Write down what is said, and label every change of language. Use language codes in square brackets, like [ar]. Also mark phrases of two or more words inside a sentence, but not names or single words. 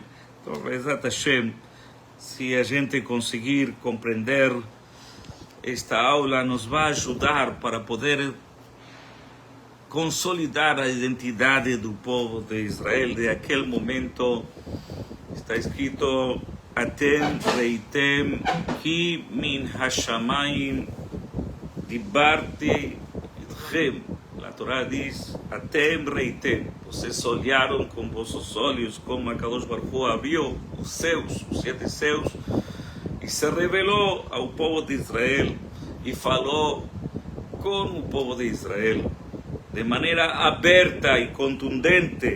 [pt] Então, [he] בעזרת השם, [pt] se a gente conseguir compreender esta aula, nos vai ajudar para poder consolidar a identidade do povo de Israel. De aquele momento está escrito [he] אתם ראיתם כי מן השמים דברתי עמכם. [pt] A Torá diz [he] אתם ראיתם. [pt] Vocês olharam com vossos olhos como a [he] קדוש ברוך הוא [pt] abriu os céus, os 7 céus, e se revelou ao povo de Israel e falou com o povo de Israel de maneira aberta e contundente.